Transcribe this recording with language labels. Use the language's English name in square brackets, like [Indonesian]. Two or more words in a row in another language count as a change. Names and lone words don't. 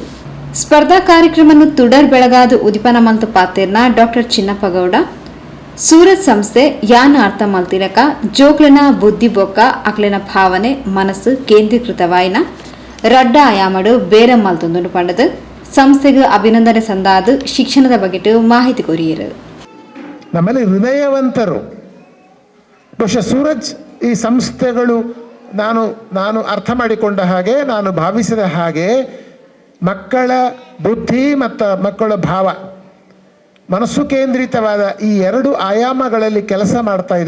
[Tulu] ಸ್ಪರ್ಧಾ ಕಾರ್ಯಕ್ರಮನು ತುಡರ್ ಬೆಳಗಾದ ಉದಿಪನ ಮಲ್ತು ಪಾತೇರ್ನ ಡಾಕ್ಟರ್ ಚಿನ್ನಪ್ಪಗೌಡ ಸೂರಜ್ ಸಂಸ್ಥೆ ಯಾನ ಅರ್ಥ ಮಲ್ತಿನಕ ಜೋಕ್ಲೆನ ಬುದ್ಧಿ ಬೊಕ್ಕ ಅಕ್ಲೆನ ಭಾವನೆ ಮನಸ್ಸು ಕೇಂದ್ರೀಕೃತವಾಯಿನ ರಡ್ಡ ಆಯಾಮಡು ಬೇರೆ ಮಲ್ತೊಂದು ಪಂಡದು ಸಂಸ್ಥೆಗೆ ಅಭಿನಂದನೆ ಸಂದಾದು ಶಿಕ್ಷಣದ ಬಗೆಟು ಮಾಹಿತಿ ಕೊರಿಯರು. [Kannada] ನಮ್ಮಲ್ಲಿ ಹೃದಯವಂತರು ಬಹುಶಃ ಸೂರಜ್ ಈ ಸಂಸ್ಥೆಗಳು ನಾನು ಅರ್ಥ ಮಾಡಿಕೊಂಡ ಹಾಗೆ, ನಾನು ಭಾವಿಸಿದ ಹಾಗೆ ಮಕ್ಕಳ ಬುದ್ಧಿ ಮತ್ತು ಮಕ್ಕಳ ಭಾವ, ಮನಸ್ಸು ಕೇಂದ್ರಿತವಾದ ಈ 2 ಆಯಾಮಗಳಲ್ಲಿ ಕೆಲಸ ಮಾಡ್ತಾ ಇದೆ.